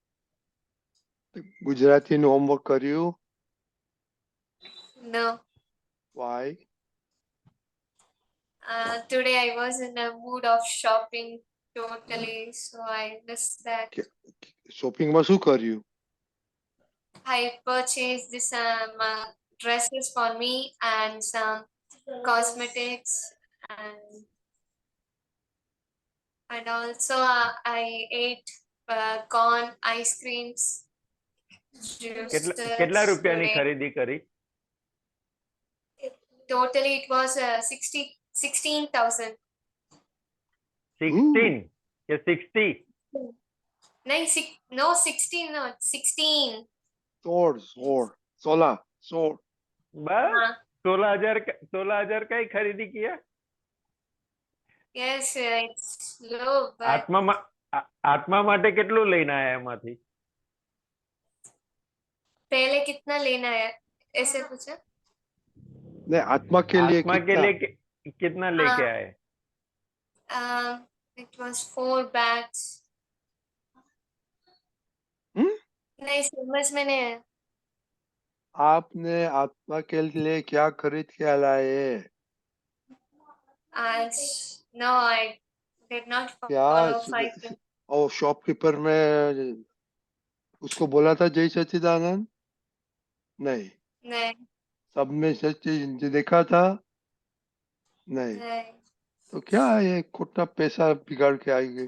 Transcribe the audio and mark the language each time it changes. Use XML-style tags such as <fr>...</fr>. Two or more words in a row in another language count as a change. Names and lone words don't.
<gu>ગુજરાતી નું હોમવર્ક કર્યું?</gu> <en>No. Why? Today I was in a mood of shopping totally, so I missed that.</en> <gu>શોપિંગ માં શું કર્યું?</gu> <en>I purchased some dresses for me and some cosmetics, and also I ate corn, ice creams,</en> <gu>કેટલા</gu> <en>juices</en> <gu>રૂપિયાની</gu> <en>today.</en> <gu>ખરીદી કરી?</gu> <en>Totally it was 16,000.</en> <gu>16 કે 60?</gu> <en>No, 16, no, 16.</en> <hi>સોલા.</hi> <gu>બસ</gu> <hi>हाँ. 16,000 कई खरीदी किया?</hi> <en>Yes, it's low, but</en> <gu>આત્મા માટે કેટલું લઈને આયા એમાંથી?</gu> <hi>पहले कितना लेना है ऐसे पूछा? नहीं, आत्मा के लिए आत्मा के कितना? लिए कितना लेके आए?</hi> <en>It was 4 bags.</en> <hi>नहीं, समझ में नहीं आया. आपने आत्मा के लिए क्या खरीद के लाए?</hi> <en>No, I did not</en> <hi>क्या?</hi> <en>follow 5.</en> <hi>और शॉपकीपर में उसको बोला था जय सच्चिदानंद? नहीं. सब में सच देखा था? नहीं. तो क्या ये खोटा पैसा बिगाड़ के आएगी?</hi>